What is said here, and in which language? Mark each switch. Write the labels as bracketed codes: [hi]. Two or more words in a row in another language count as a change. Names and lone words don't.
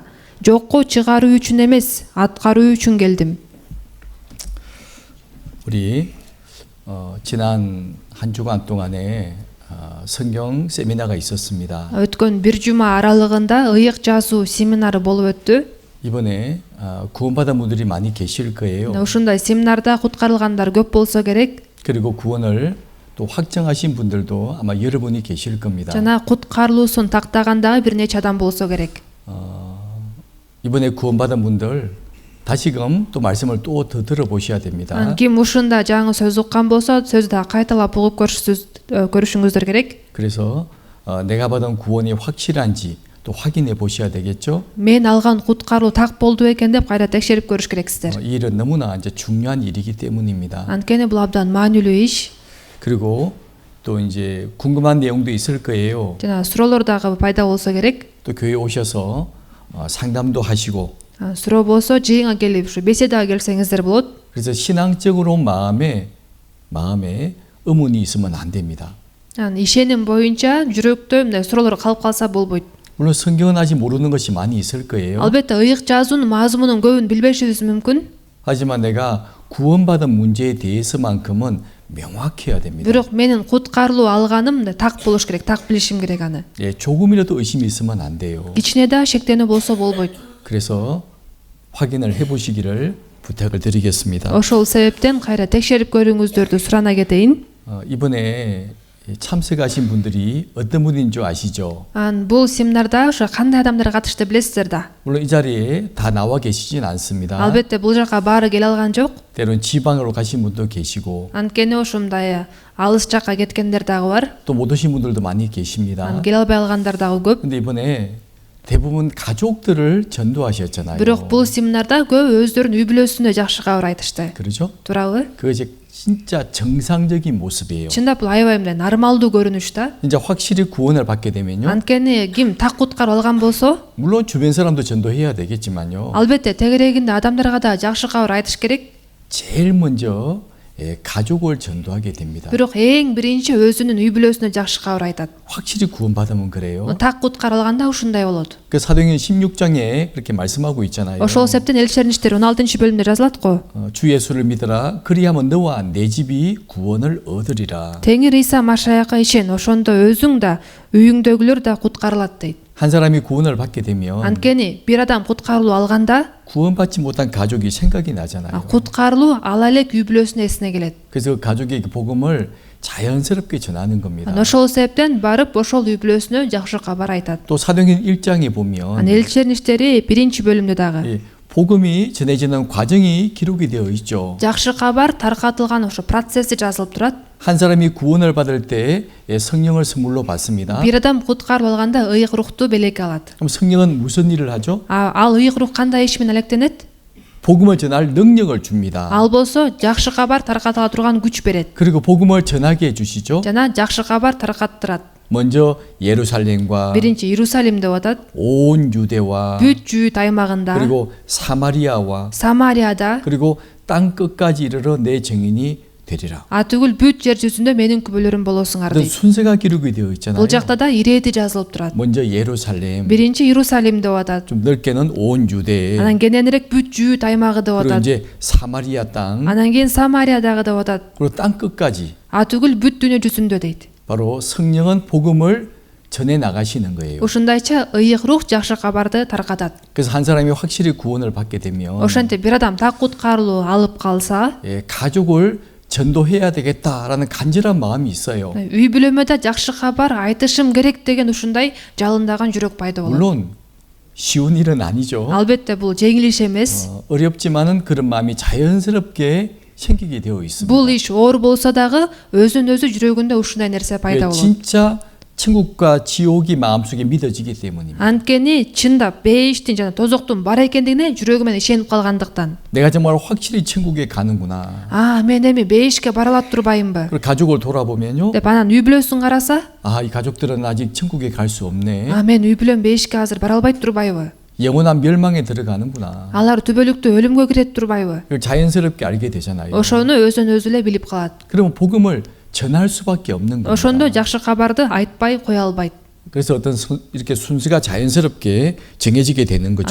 [ky] Жокко чыгаруу үчүн эмес, аткаруу үчүн келдим. [ko] 우리 지난 한 주간 동안에 성경 세미나가 있었습니다. [ky] Өткөн бир жума аралыгында ыйык жазуу семинары болуп өттү. [ko] 이번에 구원받은 분들이 많이 계실 거예요. [ky] Ушундай семинарда куткарылгандар көп болсо керек. [ko] 그리고 구원을 또 확정하신 분들도 아마 여러분이 계실 겁니다. [ky] Жана куткарылуусун тактагандагы бир нече адам болсо керек. [ko] 이번에 구원받은 분들 다시금 또 말씀을 또 더 들어보셔야 됩니다. [ky] Ким ушунда жаңы сөз уккан болсо, сөздү дагы кайталап угуп көрүшүңүздөр керек. [ko] 그래서 내가 받은 구원이 확실한지 또 확인해 보셔야 되겠죠. [ky] Мен алган куткаруу так болду экен деп кайра текшерип көрүш керексиздер. [ko] 이 일은 너무나 이제 중요한 일이기 때문입니다. [ky] Анткени бул абдан маанилүү иш. [ko] 그리고 또 이제 궁금한 내용도 있을 거예요. [ky] жана суроолор дагы пайда болсо керек. [ko] 또 교회 오셔서 상담도 하시고. [ky] суроо болсо жыйынга келип ушу беседага келсеңиздер болот. [ko] 그래서 신앙적으로 마음에 의문이 있으면 안 됩니다. [ky] ишеним боюнча жүрөктө мындай суроолор калып калса болбойт. [ko] 물론 성경은 아직 모르는 것이 많이 있을 거예요. [ky] албетте ыйык жазуунун мазмунун көбүн билбешибиз мүмкүн. [ko] 하지만 내가 구원받은 문제에 대해서만큼은 명확해야 됩니다. [ky] бирок менин куткарылуу алганым так болуш керек, так билишим керек аны. [ko] 예, 조금이라도 의심이 있으면 안 돼요. [ky] кичине да шектенүү болсо болбойт. [ko] 그래서 확인을 해보시기를 부탁을 드리겠습니다. [ky] ошол себептен кайра текшерип көрүүңүздөрдү сурана кетейин. [ko] 이번에 참석하신 분들이 어떤 분인 줄 아시죠? [ky] бул семинарда ошо кандай адамдар катышты билесиздер да. [ko] 물론 이 자리에 다 나와 계시진 않습니다. [ky] албетте бул жака баары келе алган жок. [ko] 때론 지방으로 가신 분도 계시고 [ky] анткени ушундай алыс жакка кеткендер дагы бар. [ko] 또 못 오신 분들도 많이 계십니다. [ky] келе албай алгандар дагы көп. [ko] 근데 이번에 대부분 가족들을 전도하셨잖아요. [ky] бирок бул семинарда көп өздөрүнүн үй бүлөсүнө жакшы кабар айтышты. [ko] 그렇죠? [ky] туурабы? [ko] 그것이 진짜 정상적인 모습이에요. [ky] чындап бул аябай мындай нормалдуу көрүнүш да. [ko] 진짜 확실히 구원을 받게 되면요. [ky] анткени ким так куткарып алган болсо, [ko] 물론 주변 사람도 전도해야 되겠지만요. [ky] албетте тегерегинде адамдарга да жакшы кабар айтыш керек. [ko] 제일 먼저 가족을 전도하게 됩니다. [ky] бирок эң биринчи өзүнүн үй бүлөсүнө жакшы кабар айтат. [ko] 확실히 구원받으면 그래요. [ky] так куткарылганда ушундай болот. [ko] 그 사도행전 16장에 그렇게 말씀하고 있잖아요. [ky] ошол себептен элчилердин иштери 16-бөлүмдө жазылат го. [ko] 주 예수를 믿으라. 그리하면 너와 내 집이 구원을 얻으리라. [ky] Теңир Иса Машаяка ишен, ошондо өзүң да, үйүңдөгүлөр да куткарылат дейт. [ko] 한 사람이 구원을 받게 되면 [ky] анткени бир адам куткарылуу алганда [ko] 구원받지 못한 가족이 생각이 나잖아요. [ky] куткарылуу ала элек үй бүлөсүнө эсине келет. [ko] 그래서 그 가족의 그 복음을 자연스럽게 전하는 겁니다. [ky] ошол себептен барып ошол үй бүлөсүнө жакшы кабар айтат. [ko] 또 사도행전 1장에 보면 [ky] элчилердин иштери 1-бөлүмдө дагы [ko] 복음이 전해지는 과정이 기록이 되어 있죠. [ky] жакшы кабар таркатылган ошо процесси жазылып турат. [ko] 한 사람이 구원을 받을 때 성령을 선물로 받습니다. [ky] бир адам куткарып алганда ыйык рухту белекке алат. [ko] 그럼 성령은 무슨 일을 하죠? [ky] ал ыйык рух кандай иш менен алектенет? [ko] 복음을 전할 능력을 줍니다. [ky] ал болсо жакшы кабар таркатыла турган күч берет. [ko] 그리고 복음을 전하게 해주시죠. [ky] жана жакшы кабар таркаттырат. [ko] 먼저 예루살렘과 [ky] биринчи Иерусалим деп атат. [ko] 온 유대와 [ky] бүт жүйүт аймагында, [ko] 그리고 사마리아와 [ky] Самарияда, [ko] 그리고 땅 끝까지 이르러 내 증인이 되리라. [ky] түгүл бүт жер жүзүндө менин күбөлөрүм болосуңар [ko] 그 [ky] дейт. [ko] 순서가 기록이 되어 있잖아요. [ky] бул жакта да ирети жазылып турат. [ko] 먼저 예루살렘, [ky] биринчи Иерусалим деп атат. [ko] 좀 넓게는 온 유대, [ky] анан кененирээк бүт жүйүт аймагы деп [ko] 그리고 [ky] атат. [ko] 이제 사마리아 땅, [ky] анан кийин Самариядагы деп атат. [ko] 그리고 땅 끝까지. [ky] түгүл бүт дүйнө жүзүндө дейт. [ko] 바로 성령은 복음을 전해 나가시는 거예요. [ky] ушундайча ыйык рух жакшы кабарды таркатат. [ko] 그래서 한 사람이 확실히 구원을 받게 되면 [ky] ошентип бир адам так куткарылуу алып калса, [ko] 가족을 전도해야 되겠다라는 간절한 마음이 있어요. [ky] үй бүлөмө да жакшы кабар айтышым керек деген ушундай жалындаган жүрөк пайда болот. [ko] 물론 쉬운 일은 아니죠. [ky] албетте бул жеңил иш эмес. [ko] 어렵지만은 그런 마음이 자연스럽게 생기게 되어 있습니다. [ky] бул иш оор болсо дагы өзүн өзү жүрөгүндө ушундай нерсе пайда болот. [ko] 진짜 천국과 지옥이 마음속에 믿어지기 때문입니다. [ky] анткени чындап бейиштин жана тозоктун бар экендигине жүрөгүмөн ишенип калгандыктан. [ko] 내가 정말 확실히 천국에 가는구나. [ky] мен эми бейишке бара алат турбайымбы [ko] 그리고 가족을 돌아보면요. [ky] деп анан үй бүлөсүн караса, [ko] 이 가족들은 아직 천국에 갈 수 없네. [ky] мен үй бүлөм бейишке азыр бара албайт турбайбы? [ko] 영원한 멸망에 들어가는구나. [ky] алар түбөлүктө өлүмгө кирет турбайбы? [ko] 그걸 자연스럽게 알게 되잖아요. [ky] ошону өзүн өзү эле билип калат. [ko] 그러면 복음을 전할 수밖에 없는 겁니다. [ky] ошондо жакшы кабарды айтпай кое албайт. [ko] 그래서 이렇게 순서가 자연스럽게 정해지게 되는 거죠.